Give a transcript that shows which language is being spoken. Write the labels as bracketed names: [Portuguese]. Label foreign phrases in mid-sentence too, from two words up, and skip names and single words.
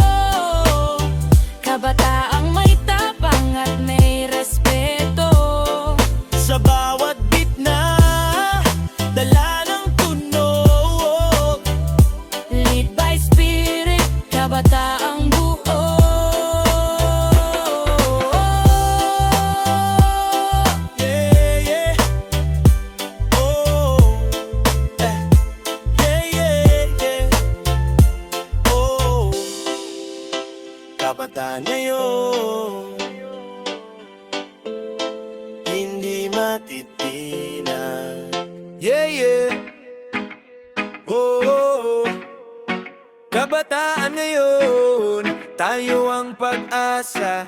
[Filipino] Kabataang may tapang at may respeto. Sa bawat bitna, dala ng tunog. [English] Lead by spirit, [Filipino] kabataang buo. [English] Yeah, yeah. Oh, yeah, yeah, yeah. [Filipino] Oh, kabataan ngayon, hindi matitinan. [English] Yeah, yeah. [Filipino] Oh, kabataan ngayon, tayo ang pag-asa.